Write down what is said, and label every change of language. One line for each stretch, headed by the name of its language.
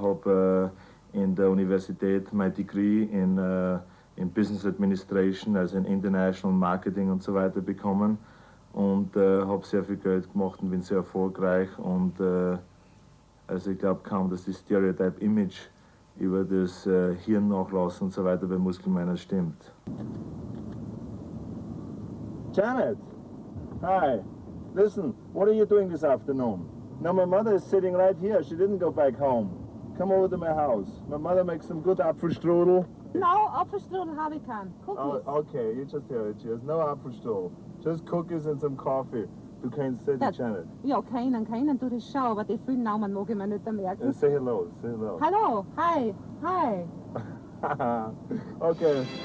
German: Habe in der Universität mein Degree in Business Administration, also in International Marketing und so weiter bekommen. Und habe sehr viel Geld gemacht und bin sehr erfolgreich. Und also ich glaube kaum, dass das Stereotype-Image über das Hirnnachlassen und so weiter bei Muskelmännern stimmt.
English: Janet, hi. Listen, what are you doing this afternoon? Now my mother is sitting right here. She didn't go back home. Come over to my house. My mother makes some good Apfelstrudel.
German: No, Apfelstrudel habe ich keinen.
English: Cookies. Oh, okay, you just hear it. She has no Apfelstrudel. Just cookies and some coffee.
German: Du kennst sie, Janet? Ja, keinen tue ich schon, aber die vielen Namen mag ich mir nicht merken.
English: Say hello, say hello.
German: Hallo,
English: hi, hi. Okay.